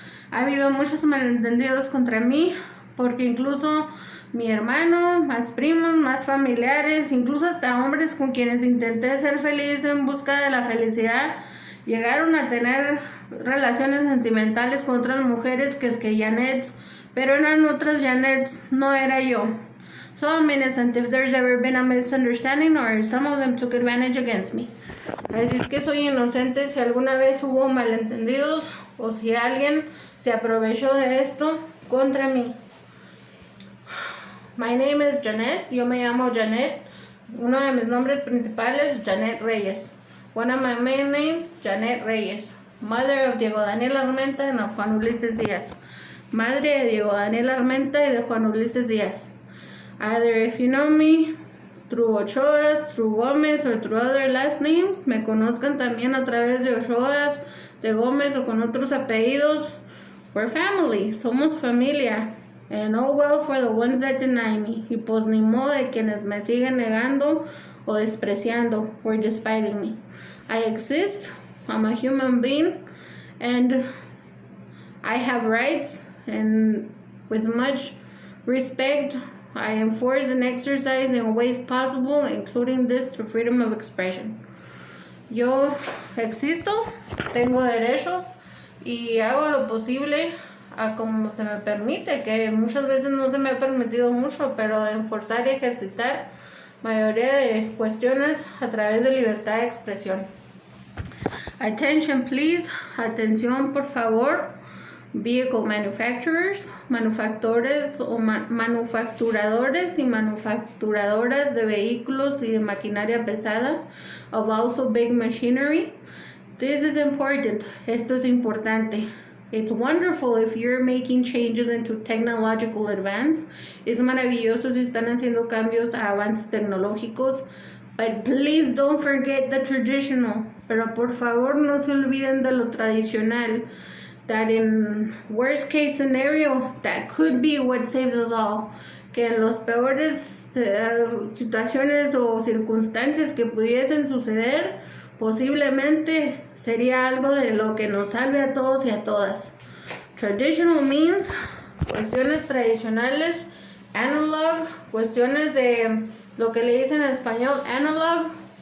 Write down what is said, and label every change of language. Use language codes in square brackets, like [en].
[es] Ha habido muchos malentendidos contra mí, porque incluso mi hermano, más primos, más familiares, incluso hasta hombres con quienes intenté ser feliz en busca de la felicidad, llegaron a tener relaciones sentimentales con otras mujeres que es que Janets, pero eran otras Janets, no era yo. [en] So I'm innocent if there's ever been a misunderstanding or some of them took advantage against me. [es] Así es que soy inocente si alguna vez hubo malentendidos o si alguien se aprovechó de esto contra mí. [en] My name is Janet. [es] Yo me llamo Janet. Uno de mis nombres principales, Janet Reyes. [en] One of my main names, Janet Reyes. Mother of Diego Daniel Armenta and of Juan Ulises Díaz. [es] Madre de Diego Daniel Armenta y de Juan Ulises Díaz. [en] Either if you know me through Ochoas, through Gómez, or through other last names, [es] me conozcan también a través de Ochoas, de Gómez o con otros apellidos. [en] We're family, [es] somos familia. [en] And oh well for the ones that deny me. [es] Y pues ni modo de quienes me siguen negando o despreciando [en] or despiting me. I exist, I'm a human being, and I have rights, and with much respect, I enforce and exercise in ways possible, including this through freedom of expression. [es] Yo existo, tengo derechos y hago lo posible a como se me permite, que muchas veces no se me ha permitido mucho, pero de enforzar y ejercitar mayoría de cuestiones a través de libertad de expresión. [en] Attention please, [es] atención por favor. [en] Vehicle manufacturers, [es] manufactores o manufacturadores y manufacturadoras de vehículos y de maquinaria pesada, [en] of also big machinery. This is important. [es] Esto es importante. [en] It's wonderful if you're making changes into technological advance. [es] Es maravilloso si están haciendo cambios a avances tecnológicos. [en] But please don't forget the traditional. [es] Pero por favor no se olviden de lo tradicional. [en] That in worst case scenario, that could be what saves us all. [es] Que en los peores situaciones o circunstancias que pudiesen suceder, posiblemente sería algo de lo que nos salve a todos y a todas. [en] Traditional means [es] cuestiones tradicionales, analog, cuestiones de lo que le dicen en español analog.